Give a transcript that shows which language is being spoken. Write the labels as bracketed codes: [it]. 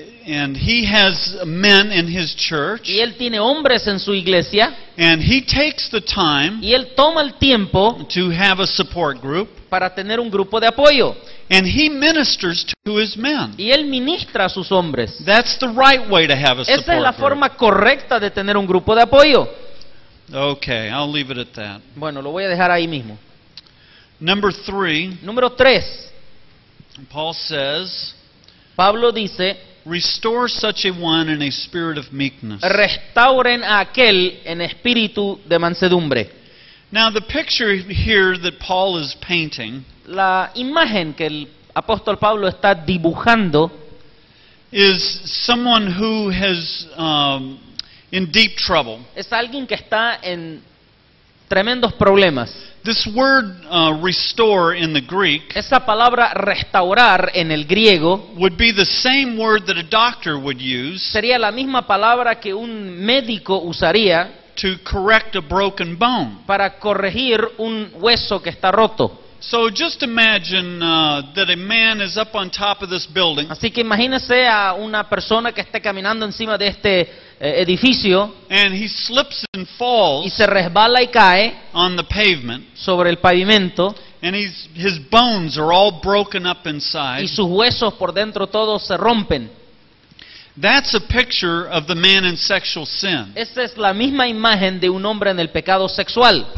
[en] and he has men in his church, [es] y él tiene hombres en su iglesia [en] and he takes the time [es] y él toma el tiempo [en] to have a support group, [es] para tener un grupo de apoyo [en] and he ministers to his men. [es] y él ministra a sus hombres. [en] That's the right way to have a [es] Esa es la [en] support group. [es] forma correcta de tener un grupo de apoyo. [en] Okay, I'll leave it at that. [es] Bueno, lo voy a dejar ahí mismo. [en] Number 3, [es] Número 3, [en] Paul says, [es] Pablo dice, [en] restore such a one in a spirit of meekness. [es] restauren a aquel en espíritu de mansedumbre. [en] Now the picture here that Paul is painting [es] La imagen que el apóstol Pablo está dibujando [en] is someone who has in deep trouble. [es] es alguien que está en tremendos problemas. [en] This word restore in the Greek [es] Esa palabra restaurar en el griego [en] would be the same word that a doctor would use [es] sería la misma palabra que un médico usaría [en] to correct a broken bone. [es] para corregir un hueso que está roto. [en] So just imagine that a man is up on top of this building [es] Así que imagínese a una persona que esté caminando encima de este edificio [en] and he slips and [es] y [en] falls [es] se resbala y cae [en] on the pavement [es] sobre el pavimento [en] and his bones are all broken up inside. [es] y sus huesos por dentro todos se rompen. [en] That's a picture of the man in sexual sin [es] Esa es la misma imagen de un hombre en el pecado sexual